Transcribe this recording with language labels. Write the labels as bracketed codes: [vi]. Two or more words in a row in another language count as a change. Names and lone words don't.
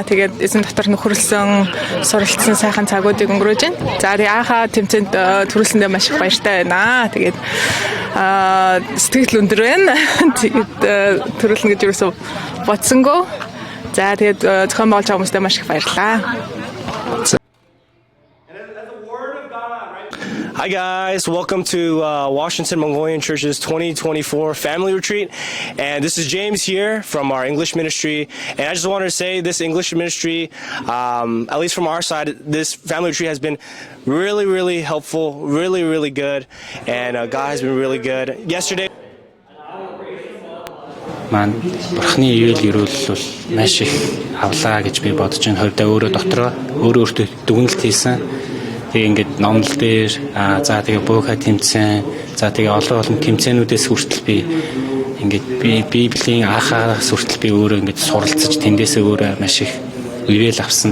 [mn] Тэгээд эзэн дотор нөхөрлсөн, суралцсан сайхан цагуудыг өнгөрөөж байна. За тэгээ анхаа тэмцээнд төрүүлсэндээ маш их баяртай байна. Тэгээд сэтгэл өндөр байна. Тэгээд төрүүлнэ гэж юусоо бодсонгүй. За тэгээд зохион байгуулж байгаа хүмүүстээ маш их баярлалаа. [en] Hi guys, welcome to Washington Mongolian Church's 2024 Family Retreat, and this is James here from our English ministry, and I just wanted to say this English ministry, at least from our side, this family retreat has been really helpful, really good, and God has been really good. [mn] Yesterday маань Бурхны ивэл ерөөлөл бол маш их авлаа гэж би бодож байна. Хувьдаа өөрөө дотроо өөртөө дүгнэлт хийсэн. Тэгээ ингээд номлол дээр за тэгээ бууха тэмцээн за тэгээ олон тэмцээнүүдээс хүртэл би ингээд Библийн анхаараас хүртэл би өөрөө ингээд суралцаж тэндээсээ өөрөө маш их ивэл авсан.